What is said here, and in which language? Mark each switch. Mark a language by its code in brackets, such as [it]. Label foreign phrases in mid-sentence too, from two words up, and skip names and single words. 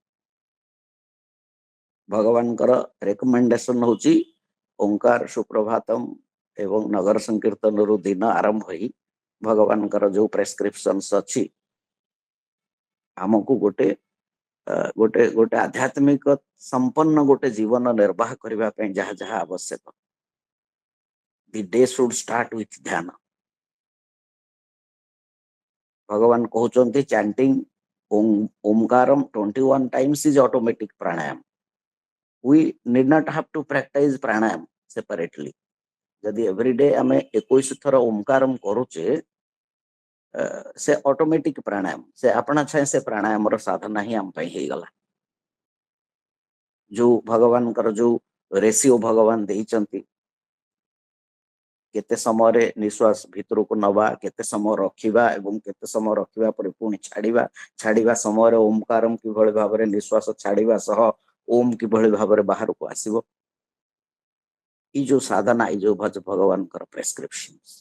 [or] ଭଗବାନଙ୍କର ରେକମେଣ୍ଡେସନ ହଉଛି ଓଙ୍କାର ସୁପ୍ରଭାତମ ଏବଂ ନଗର ସଂକୀର୍ତ୍ତନରୁ ଦିନ ଆରମ୍ଭ ହୋଇ ଭଗବାନଙ୍କର ଯୋଉ ପ୍ରେସ୍କ୍ରିପସନ୍ସ ଅଛି, ଆମକୁ ଗୋଟେ ଗୋଟେ ଗୋଟେ ଆଧ୍ୟାତ୍ମିକ ସମ୍ପନ୍ନ ଗୋଟେ ଜୀବନ ନିର୍ବାହ କରିବା ପାଇଁ ଯାହା ଯାହା ଆବଶ୍ୟକ, [en] the day should start with [or] ଧ୍ୟାନ। ଭଗବାନ କହୁଛନ୍ତି [en] ଚାଣ୍ଟିଂ ଓମକାରମ 21 times is automatic pranayam. We need not have to practice pranayam separately. [or] ଯଦି ଏଭ୍ରିଡେ ଆମେ 21 ଥର ଓମକାରମ କରୁଛେ, ସେ ଅଟୋମେଟିକ ପ୍ରାଣାୟାମ, ସେ ଆପଣା ଛାଏଁ ସେ ପ୍ରାଣାୟାମର ସାଧନା ହିଁ ଆମ ପାଇଁ ହେଇଗଲା। ଯୋଉ ଭଗବାନଙ୍କର ଯୋଉ ରେସିଓ ଭଗବାନ ଦେଇଛନ୍ତି, କେତେ ସମୟରେ ନିଶ୍ୱାସ ଭିତରକୁ ନବା, କେତେ ସମୟ ରଖିବା ଏବଂ କେତେ ସମୟ ରଖିବା ପରେ ପୁଣି ଛାଡିବା, ଛାଡିବା ସମୟରେ ଓମକାରମ କିଭଳି ଭାବରେ ନିଶ୍ୱାସ ଛାଡିବା ସହ ଓମ କିଭଳି ଭାବରେ ବାହାରକୁ ଆସିବ, ଏଇ ଯୋଉ ସାଧନା, ଏଇ ଯୋଉ ଭଗବାନଙ୍କର ପ୍ରେସ୍କ୍ରିପସନ,